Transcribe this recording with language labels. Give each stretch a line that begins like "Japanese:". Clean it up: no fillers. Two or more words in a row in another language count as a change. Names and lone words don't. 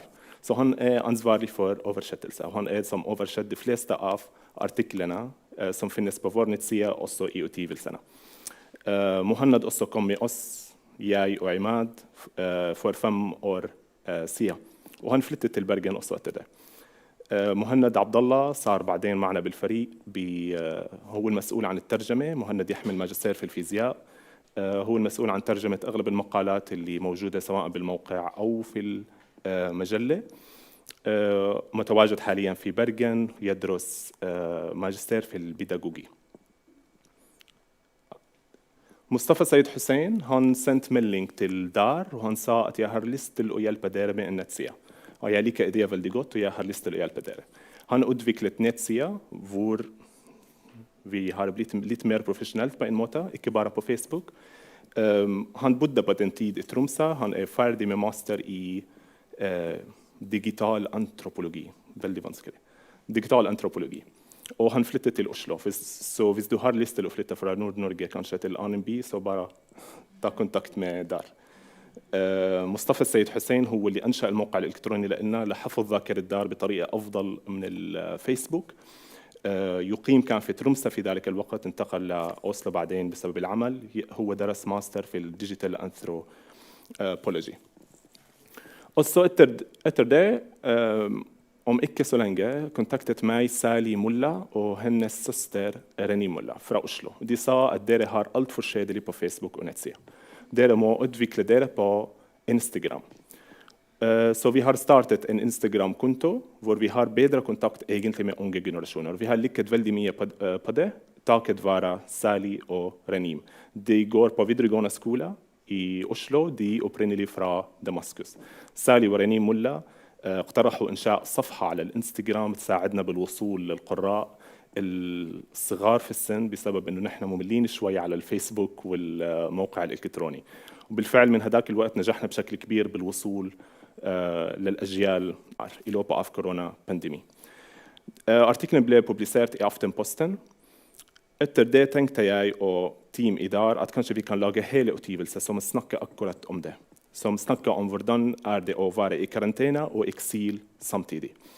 Norwegian: Så han ansvarlig for oversettelse, og han som oversett de fleste av artiklene som finnes på vår nettside, også i utgivelsene. Mohammed også kom med oss, jeg og Imad, for 5 år siden. Og han flyttet til Bergen også etter det.
Arabic: مهند عبد الله صار بعدين معنا بالفريق هو المسؤول عن الترجمة. مهند يحمل ماجستير في الفيزياء. هو المسؤول عن ترجمة أغلب المقالات اللي موجودة سواء بالموقع أو في المجلة. متواجد حاليا في برغن يدرس ماجستير في البيداغوجي.
Norwegian: مصطفى سيد حسين han sendt melding til der, og han sa at jeg har lyst til å hjelpe dere med en nettside. Og jeg liker ideen veldig godt, og jeg har lyst til å hjelpe dere. Han utviklet nettsida hvor vi har blitt litt mer profesjonelt på en måte, ikke bare på Facebook. Han bodde på den tid i Tromsø. Han ferdig med master i digital antropologi. Veldig vanskelig. Digital antropologi. Og han flyttet til Oslo. Så hvis du har lyst til å flytte fra Nord-Norge kanskje til annen by, så bare ta kontakt med der.
Arabic: مصطفى السيد حسين هو اللي أنشأ الموقع الإلكتروني لنا لحفظ ذاكرة الدار بطريقة أفضل من الفيسبوك. يقيم كان في ترومسا في ذلك الوقت، انتقل لأوسلو بعدين بسبب العمل. هو درس ماستر في
English: digital anthropology.
Norwegian: Også etter det, om ikke så lenge, kontaktet meg Sally Mulla og hennes søster Reni Mulla fra Oslo. De sa at dere har alt forskjellig på Facebook og nettsida. Dere må utvikle dere på Instagram. Så vi har startet en Instagram-konto hvor vi har bedre kontakt egentlig med unge generasjoner. Vi har lykket veldig mye på det, takket være Sally og Renim. De går på videregående skole i Oslo, de opprinnelig fra Damaskus.
Arabic: Sally ورنيم ملا اقترحوا إنشاء صفحة على الإنستغرام تساعدنا بالوصول للقراء الصغار في السن بسبب إنه نحن مملين شوي على الفيسبوك والموقع الإلكتروني. وبالفعل من هذاك الوقت نجحنا بشكل كبير بالوصول للأجيال
Norwegian: i løpet av koronapandemi. Artikkelen ble publisert i Aftenposten. Etter det tenkte jeg og team i dag at kanskje vi kan lage hele utgivelse som snakker akkurat om det. Som snakker om hvordan det å være i karantene og eksil samtidig.